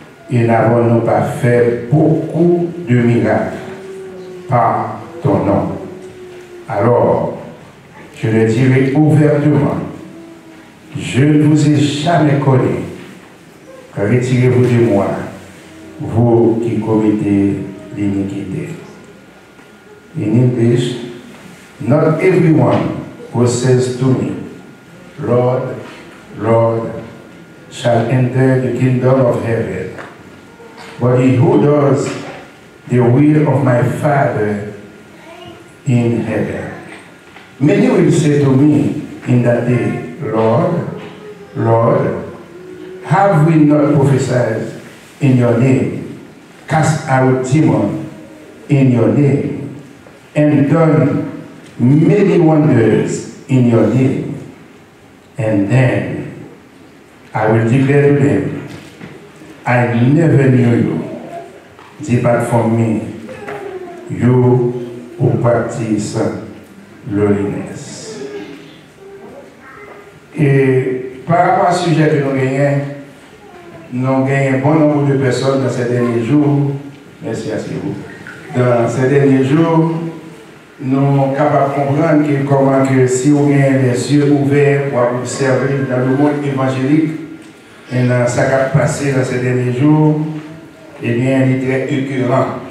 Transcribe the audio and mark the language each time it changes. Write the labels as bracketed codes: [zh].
[fr] Et n'avons-nous pas fait beaucoup de miracles par ton nom? Alors, je le dirai ouvertement, je ne vous ai jamais connu. Retirez-vous de moi, vous qui commettez l'iniquité. [en] In English, not everyone who says to me, Lord, Lord, shall enter the kingdom of heaven, but he who does the will of my Father in heaven. Many will say to me in that day, Lord, Lord, have we not prophesied in your name, cast out demons in your name, and done many wonders in your name? And then I will declare to them, I never knew you. Depart from me, you who practice lowliness. [fr] Et par rapport à ce sujet que nous gagnons un bon nombre de personnes dans ces derniers jours. Merci à vous. Dans ces derniers jours, nous sommes capables de comprendre comment que si on a les yeux ouverts pour observer dans le monde évangélique, et dans ce qui a passé dans ces derniers jours, eh bien, il est très écœurant.